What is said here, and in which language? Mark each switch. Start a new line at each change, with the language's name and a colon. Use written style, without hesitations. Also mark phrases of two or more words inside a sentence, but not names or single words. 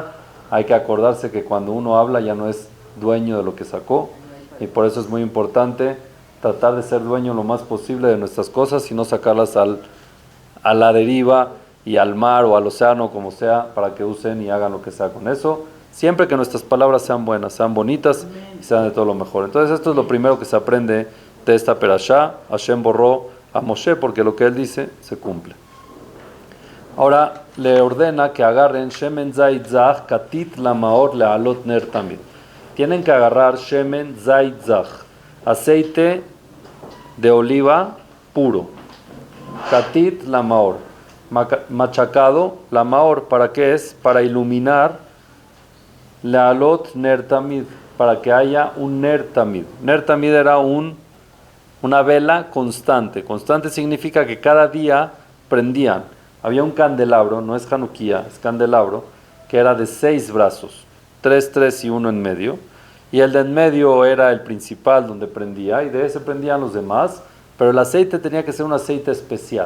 Spanish: Hay que acordarse que cuando uno habla ya no es dueño de lo que sacó, y por eso es muy importante tratar de ser dueño lo más posible de nuestras cosas y no sacarlas a la deriva y al mar o al océano, como sea, para que usen y hagan lo que sea con eso. Siempre que nuestras palabras sean buenas, sean bonitas y sean de todo lo mejor. Entonces esto es lo primero que se aprende de esta perashá. Hashem borró a Moshe porque lo que él dice se cumple. Ahora le ordena que agarren
Hebrew: שמן זית זך כתית למאור להעלות נר תמיד.
Spanish: Tienen que agarrar
Hebrew: שמן זית זך,
Spanish: aceite de oliva puro,
Hebrew: כתית למאור,
Spanish: machacado lamaor. ¿Para qué es? Para iluminar
Hebrew: להעלות נר תמיד,
Spanish: para que haya un
Hebrew: נר תמיד. נר תמיד
Spanish: era una vela constante. Constante significa que cada día prendían. Había un candelabro, no es Hanukkah, es candelabro, que era de 6 brazos, 3 y 1 en medio, y el de en medio era el principal donde prendía, y de ese prendían los demás, pero el aceite tenía que ser un aceite especial.